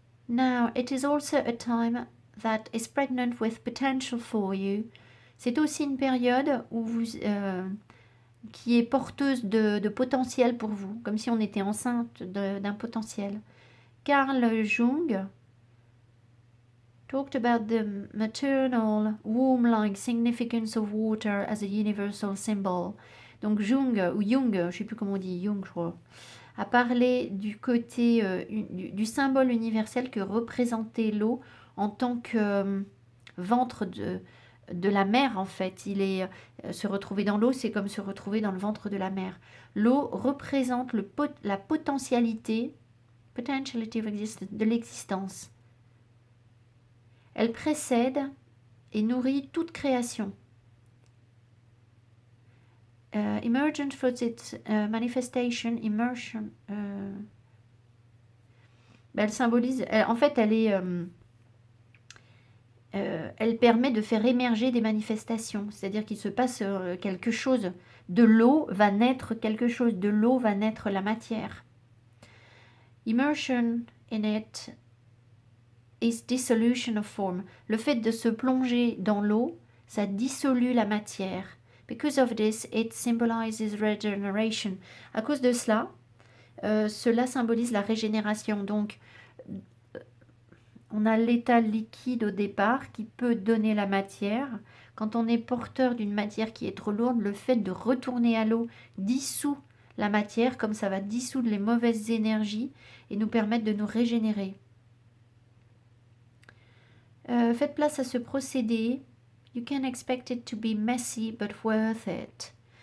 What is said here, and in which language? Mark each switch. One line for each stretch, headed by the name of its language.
English: Now, it is also a time that is pregnant with potential for you.
French: C'est aussi une période où qui est porteuse de potentiel pour vous, comme si on était enceinte d'un potentiel.
English: Carl Jung talked about the maternal womb-like significance of water as a universal symbol.
French: Donc Jung, je ne sais plus comment on dit, Jung je crois, a parlé du côté du symbole universel que représentait l'eau en tant que ventre de la mer en fait. Se retrouver dans l'eau, c'est comme se retrouver dans le ventre de la mer. L'eau représente la potentialité de l'existence. Elle précède et nourrit toute création.
English: Emergent for its manifestation, immersion.
French: Elle symbolise, en fait, elle permet de faire émerger des manifestations. C'est-à-dire qu'il se passe quelque chose. De l'eau va naître quelque chose. De l'eau va naître la matière.
English: Immersion in it is dissolution of form.
French: Le fait de se plonger dans l'eau, ça dissolue la matière.
English: Because of this, it symbolizes regeneration.
French: À cause de cela, cela symbolise la régénération. Donc, on a l'état liquide au départ qui peut donner la matière. Quand on est porteur d'une matière qui est trop lourde, le fait de retourner à l'eau dissout la matière, comme ça va dissoudre les mauvaises énergies et nous permettre de nous régénérer. Faites place à ce procédé.
English: You can expect it to be messy, but worth it.